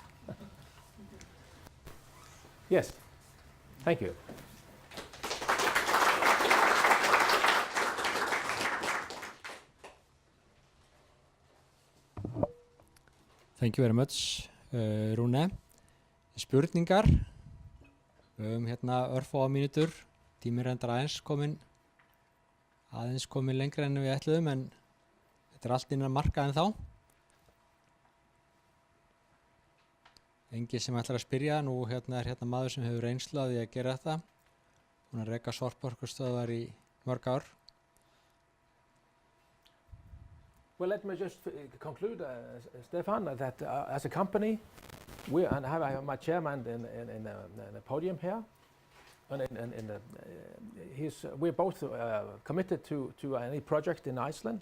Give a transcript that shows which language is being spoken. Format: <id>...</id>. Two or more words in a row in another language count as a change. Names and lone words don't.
<en>Yes. Thank you. Thank you very much, Rune.</en> <is>Spurningar. Við höfum hérna örfáa mínútur. Tíminn reyndar aðeins komin lengra en við ætluðum, en þetta allt innan marka en þá. Engin sem ætlar að spyrja, nú hérna hérna maður sem hefur reynslu af því að gera þetta. Hún reka sorporkustöðvar í mörg ár.</is> <en>Well, let me just conclude, Stefan, that as a company, we have my chairman in the podium here, and we're both committed to any project in Iceland.</en>